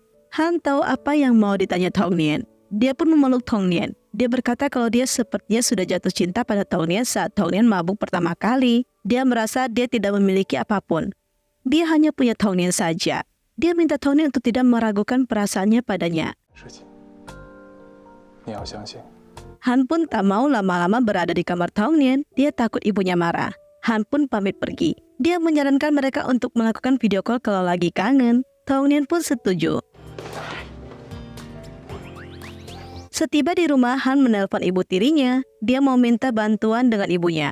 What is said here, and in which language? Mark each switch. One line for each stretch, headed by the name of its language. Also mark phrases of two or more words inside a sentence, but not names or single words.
Indonesian: Han tahu apa yang mau ditanya Tongnian. Dia pun memeluk Tongnian. Dia berkata kalau dia sepertinya sudah jatuh cinta pada Tongnian saat Tongnian mabuk pertama kali. Dia merasa dia tidak memiliki apapun. Dia hanya punya Tongnian saja. Dia minta Tongnian untuk tidak meragukan perasaannya padanya.
Chinese: 事情，你要相信。
Indonesian: Han pun tak mau lama-lama berada di kamar Tongnian. Dia takut ibunya marah. Han pun pamit pergi. Dia menyarankan mereka untuk melakukan
English: video call
Indonesian: kalau lagi kangen. Tongnian pun setuju. Setiba di rumah, Han menelpon ibu tirinya. Dia mau minta bantuan dengan ibunya.